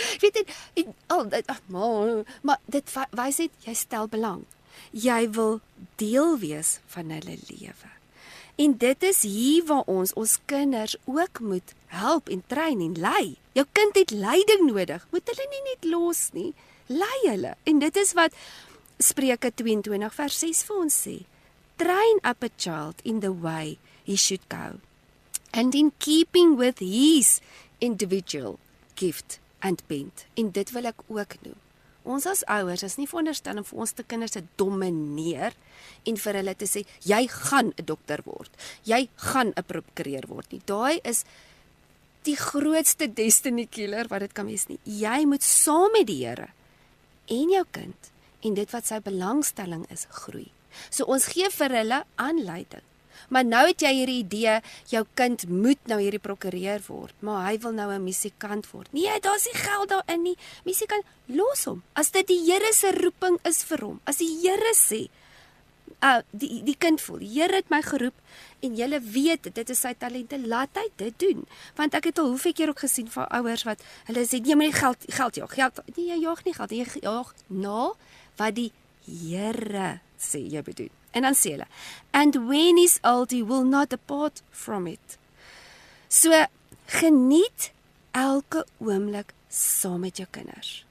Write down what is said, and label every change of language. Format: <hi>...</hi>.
<af>Weet jy, maar dit wys net jy stel belang. Jy wil deel wees van hulle lewe. En dit is hier waar ons kinders ook moet help en train en lei. Jou kind het leiding nodig. Moet hulle nie net los nie. Lei hulle. En dit is wat Spreuke 22 vers 6 vir ons sê,</af> <en>train up a child in the way he should go, and in keeping with his individual gift and bent.</en> <af>En dit wil ek ook noem. Ons as ouers is nie veronderstel om vir ons te kinders te domineer en vir hulle te sê, jy gaan 'n dokter word, jy gaan 'n prokureur word nie. Daai is die grootste destiny killer wat dit kan wees nie. Jy moet saam met die Here en jou kind en dit wat sy belangstelling is, groei. So ons gee vir hulle aanleiding. Maar nou het jy hierdie idee, jou kind moet nou hierdie prokureur word, maar hy wil nou 'n musikant word. Nee, daar's nie geld daarin nie. Musikant, los hom. As dit die Here se roeping is vir hom, as die Here sê, die kind voel, die Here het my geroep en julle weet, dit is sy talente, laat hy dit doen. Want ek het al hoeveel keer ook gesien van ouers wat, hulle sê, nee, maar nie geld jaag, nee, jy jaag nie geld, jy jaag na wat die Here sê jy bedoel. En dan sê hulle,</af> <en>and when he's old, he will not depart from it.</en> <af>So, geniet elke oomblik saam met jou kinders.</af>